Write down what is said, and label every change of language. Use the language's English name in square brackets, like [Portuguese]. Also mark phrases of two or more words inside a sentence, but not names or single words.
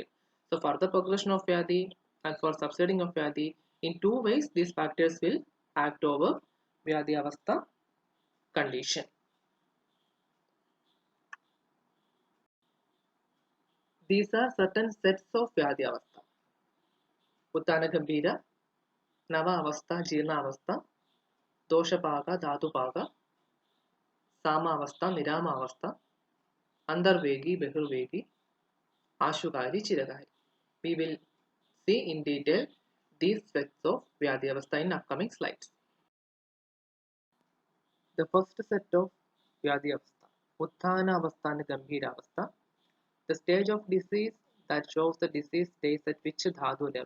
[English] So for the progression of vyadhi and for subsiding of vyadhi, in two ways these factors will act over [Sanskrit] व्याधि अवस्था [English] condition. These are certain sets of vyadhi avastha. [Sanskrit] उत्तान गम्भीर, नव अवस्था, जीर्ण अवस्था, दोष पाक, धातु पाक, साम अवस्था, निराम अवस्था, अन्तर्वेगी, बहिर्वेगी, आशुकारी, चिरकारी. [English] We will see in detail these sets of [Sanskrit] व्याधि अवस्था [English] in upcoming slides. The first set of [Sanskrit] व्याधि अवस्था, उत्थान अवस्था [English] and [Sanskrit] गम्भीर अवस्था, [English] the stage of disease that shows the disease stays at which Dhatu level.